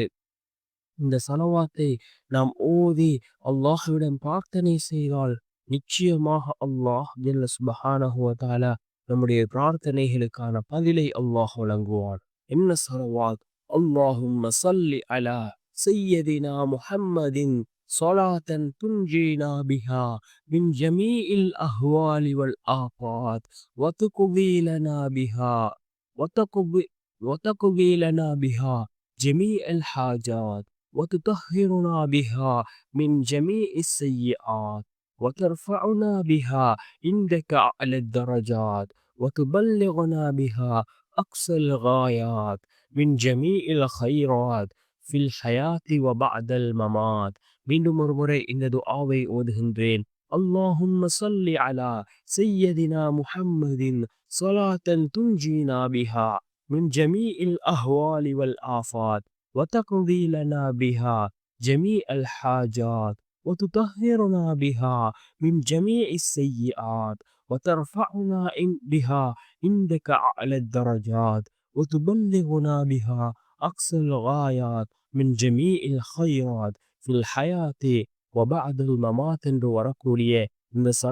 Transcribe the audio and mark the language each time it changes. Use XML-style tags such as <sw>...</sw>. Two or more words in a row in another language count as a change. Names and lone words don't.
<ta>இந்த ஸலவாத்தை நாம் ஓதி அல்லாஹ்விடம் பிரார்த்தனை செய்தால் நிச்சயமாக அல்லாஹ்</ta> <ar>جل سبحانه وتعالى</ar> <ta>நம்முடைய பிரார்த்தனைகளுக்கான பதிலை அல்லாஹ் வழங்குவான். என்ன ஸலவாத்?</ta> <ar>اللهم صل على سيدنا محمد صلاة تنجينا بها من جميع الأهوال والآفات وتقضي لنا بها وتقضي لنا بها جميع الحاجات وتطهرنا بها من جميع السيئات وترفعنا بها عندك أعلى الدرجات وتبلغنا بها أقصى الغايات من جميع الخيرات في الحياة وبعد الممات.</ar> <ta>மீண்டும் ஒரு முறை இந்த துஆவை ஓதுகின்றேன்.</ta> <ar>اللهم صل على سيدنا محمد صلاة تنجينا بها من جميع الأهوال والآفات وتقضي لنا بها جميع الحاجات وتطهرنا بها من جميع السيئات وترفعنا بها عندك أعلى الدرجات وتبلغنا بها أقصى الغايات من جميع الخيرات في الحياة وبعد الممات</ar> <ta>என்று வரக்கூடிய இந்த</ta>